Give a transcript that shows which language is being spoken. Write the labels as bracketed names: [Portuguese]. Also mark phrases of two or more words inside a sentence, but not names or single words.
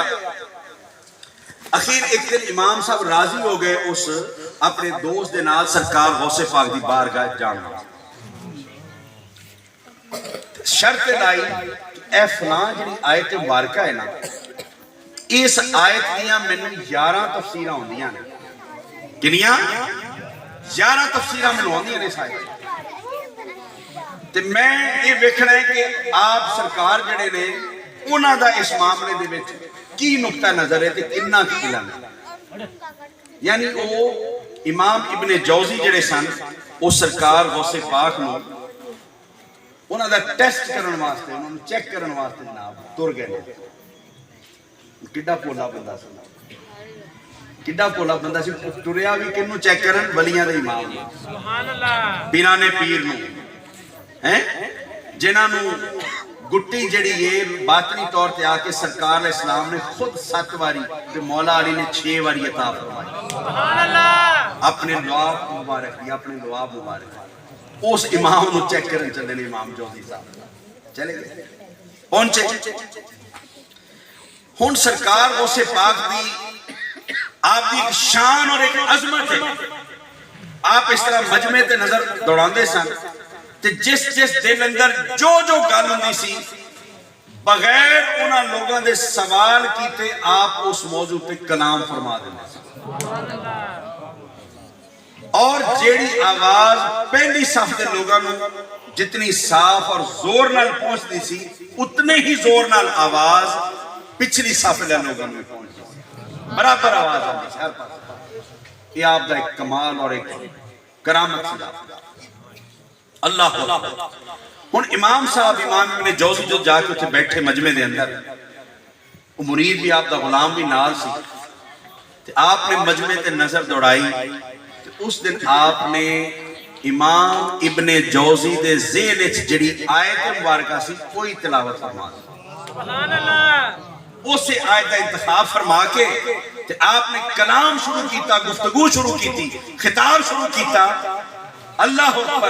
[Punjabi] اخیر ایک دن امام صاحب راضی ہو گئے اس اپنے دوست دے نال سرکار غوث پاک دی بارگاہ جانا. شرط لائی اے فلاں جڑی آیت مبارکہ ہے نا اس آیت دیاں مینوں 11 تفسیراں ہوندیاں نے. کنیاں 11 تفسیراں مینوں ہوندیاں نے اس آیت تے میں یہ ویکھنا ہے کہ آپ سرکار جڑے نے انہاں دا اس معاملے دے وچ کی نقطہ نظر ہے تے کتنا کی علم ہے. یعنی وہ امام ابن جوزی جڑے سن وہ سرکار غوث پاک نو انہاں دا ٹیسٹ کرن واسطے انہاں نو چیک کرن واسطے جناب تر گئے. کڈا پولا بندہ سی، کڈا پولا بندہ سی. ٹریا بھی کنوں چیک کرن؟ ولیاں دے امام [Arabic] سبحان اللہ. [Punjabi] پیرانے پیر نو ہیں جنہاں نو گٹی جڑی یہ باطنی طور تے آکے سرکار اسلام نے خود 7 واری تے مولا علی نے 6 واری عطا فرمائی. [Arabic] سبحان اللہ. [Punjabi] اپنے لعاب مبارک دی اپنے لعاب مبارک اس امام نو چیک کرن چلے نے امام جوزی صاحب چلے گئے پہنچے. ہن سرکار غوث پاک دی آپ دی شان اور ایک عظمت ہے. آپ اس طرح مجمع تے نظر دوڑاندے سن تے جس جس دل اندر جو گل ہوندی سی بغیر انہاں لوگاں دے سوال کیتے آپ اس موضوع پہ کلام فرما دیندے سن. اور جیڑی آواز پہلی صف دے لوگاں نو جتنی صاف اور زور نال پہنچتی سی اتنے ہی زور نال آواز پچھلی صف دے لوگاں نو پہنچتی سی. برابر آواز آندی سی ہر پاس. یہ آپ دا ایک کمال اور ایک کرامت سی. اللہ ہن امام صاحب امام ابن جوزی جو جا کے بیٹھے مجمع دے اندر وہ مرید بھی آپ دا غلام بھی نال سی تے آپ نے مجمع تے نظر دوڑائی تے اس دن آپ نے امام ابن جوزی دے ذہن وچ جڑی آیت مبارکہ سی کوئی تلاوت فرما دی. [Arabic] سبحان اللہ. [Punjabi] اسے آیت کا انتخاب فرما کے تے آپ نے کلام شروع کیتا، گفتگو شروع کیتی، خطاب شروع کیتا، [Arabic] اللہ اکبر.